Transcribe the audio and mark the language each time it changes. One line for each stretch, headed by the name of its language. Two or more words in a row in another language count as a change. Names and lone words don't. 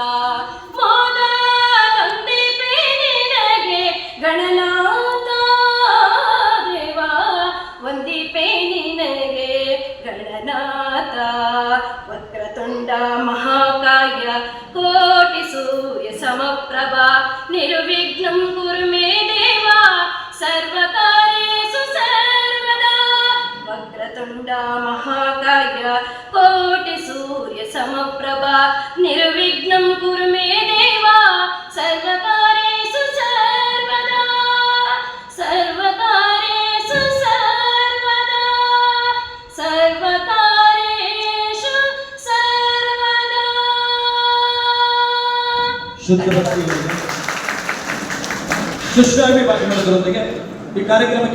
Kannada: ಮೊದಲೊಂದಿಪೆ ನಿನಗೆ ಗಣನಾಥ ದೇವ, ವಂದಿಪೆ ನಿನಗೆ ಗಣನಾಥ.
Sanskrit: ವಕ್ರತುಂಡ ಮಹಾಕಾಯ ಕೋಟಿ ಸೂರ್ಯ ಸಮಪ್ರಭಾ ನಿರ್ವಿಘ್ನಂ ಕುರು ಮೇ ದೇವ ಸರ್ವಕಾರ್ಯೇಷು ಸರ್ವದಾ. ವಕ್ರತುಂಡ ಮಹಾಕಾಯ ಕೋಟಿ ಸೂರ್ಯ ಸಮಪ್ರಭಾ ನಿರ್ವಿಘ್ನಂ ಕುರು ಮೇ ದೇವ ಸರ್ವಕಾರ್ಯೇಷು ಸರ್ವದಾ, ಸರ್ವಕಾರ್ಯೇಷು ಸರ್ವದಾ, ಸರ್ವಕಾರ್ಯೇಷು ಸರ್ವದಾ.
Kannada: ಶುದ್ಧ ಭಕ್ತಿ ಸುಶ್ರಾವ್ಯ ಭಾಷಣದೊಂದಿಗೆ ಈ ಕಾರ್ಯಕ್ರಮಕ್ಕೆ